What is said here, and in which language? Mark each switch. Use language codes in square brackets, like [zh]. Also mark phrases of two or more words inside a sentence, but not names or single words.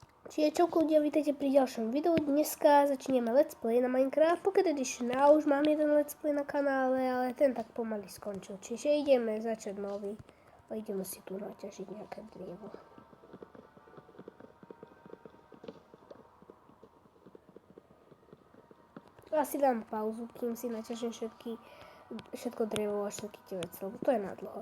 [sk] Čiže čauko ľudia, vítajte pri ďalšom videu. Dneska začneme [en] let's play [sk] na Minecraft Pocket Edition. Ja už mám jeden [en] let's play [sk] na kanále, ale ten tak pomaly skončil. Čiže ideme začať nový. A ideme si tu naťažiť nejaké drevo. Asi dám pauzu, kým si naťažím všetko drevo a všetky tie veci, lebo to je nadlho.